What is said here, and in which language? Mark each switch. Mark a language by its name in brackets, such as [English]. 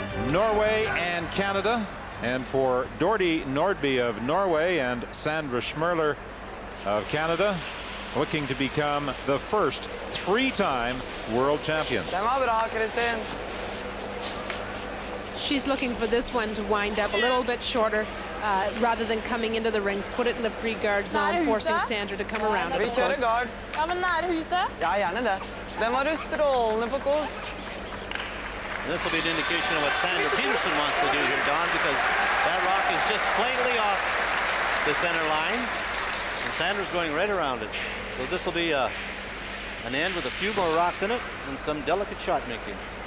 [English] Norway and Canada, and for Nordby of Norway and Sandra Schmirler of Canada, looking to become the first 3-time world champions. She's looking for this one to wind up a little bit shorter rather than coming into the rings, put it in the free guard zone, forcing Sandra to come around. [Norwegian] Vi kjører guard. Ja, men nære huset? Ja, gjerne det. Den var du strålende på kost. [English] This will be an indication of what Sandra Peterson wants to do here, Don, because that rock is just slightly off the center line. And Sandra's going right around it. So this will be an end with a few more rocks in it and some delicate shot making.